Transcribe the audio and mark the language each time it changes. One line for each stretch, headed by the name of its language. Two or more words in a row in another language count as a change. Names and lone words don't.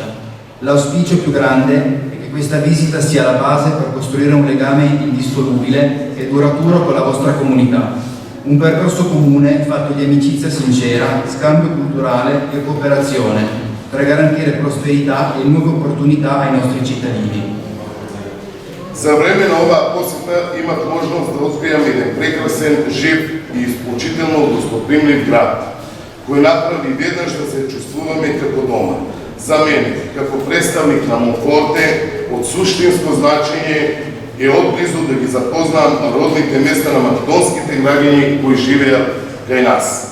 Italian: L'auspicio più grande è che questa visita sia la base per costruire un legame indissolubile e duraturo con la vostra comunità. Un percorso comune fatto di amicizia sincera, scambio culturale e cooperazione per garantire prosperità e nuove opportunità ai nostri cittadini.
Macedonian: За време на оваа посета имав можност да откријам еден прекрасен, жив и исклучително гостопримлив град, кој направи веднаш да се чувствуваме како дома. За мене, како представник на Монфорте, од суштинско значење е отблизу да ги запознам родните места на македонските граѓани кои живеат кај нас.